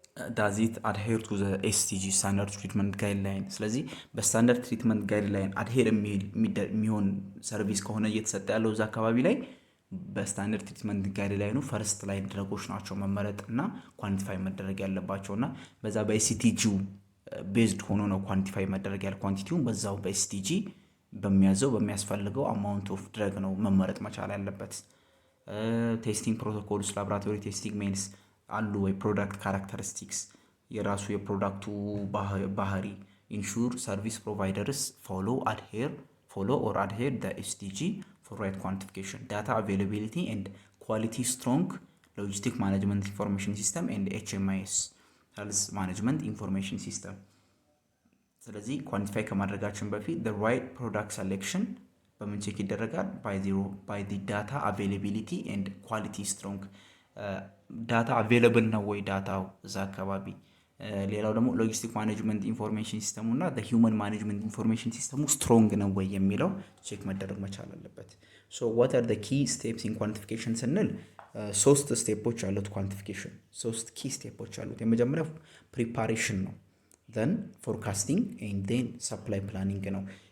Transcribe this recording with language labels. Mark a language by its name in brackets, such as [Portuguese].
[English] does it adhere to the STG standard treatment guideline። [Amharic] ስለዚህ በስታንዳርድ ትሪትመንት ጋይድላይን አድሄር የሚሆን ሰርቪስ ከሆነ እየተሰጠ ያለው እዛ አካባቢ ላይ በስታንዳርድ ትሪትመንት ጋይድላይኑ ፈርስት ላይ ድረጎች ናቸው መመረጥ እና ኳንቲፋይ መደረግ ያለባቸው እና በዛ በኤስቲጂው ቤዝድ ሆኖ ነው ኳንቲፋይ መደረግ ያለ ኳንቲቲውን በዛው በኤስቲጂ በሚያዘው በሚያስፈልገው አማውንት ኦፍ ድረግ ነው መመረጥ መቻል ያለበት። ቴስቲንግ ፕሮቶኮልስ ላቦራቶሪ ቴስቲንግ ሜንስ አሉ ወይ? [English] ፕሮዳክት ካራክተሪስቲክስ የራሱ የፕሮዳክቱ ባህሪ ኢንሹር ሰርቪስ ፕሮቫይደርስ ፎሎ ኦር አድሄር the SDG for right quantification data availability and quality strong logistic management information system and HMIS health management information system። [Amharic] ስለዚህ ኳንቲፋይ ከማድረጋችን በፊት [English] the right product selection [Amharic] በምን ቼክ ይደረጋል? [English] by the data availability and quality strong [Amharic] ዳታ አቬለብል ነው ወይ ዳታው እዛ አካባቢ። ሌላው ደግሞ ሎጂስቲክ ማኔጅመንት ኢንፎርሜሽን ሲስተሙ እና ሂውመን ማኔጅመንት ኢንፎርሜሽን ሲስተሙ ስትሮንግ ነው ወይ የሚለው ቼክ መደረግ መቻል አለበት። [English] ሶ ዋት አር ዘ ኪ ስቴፕስ ኢን ኳንቲፊኬሽን [Amharic] ስንል ሶስት ስቴፖች አሉት ኳንቲፊኬሽን፣ ሶስት ኪ ስቴፖች አሉት። የመጀመሪያው ፕሪፓሬሽን ነው፣ ዘን ፎርካስቲንግ ኤንድ ዜን ሰፕላይ ፕላኒንግ ነው።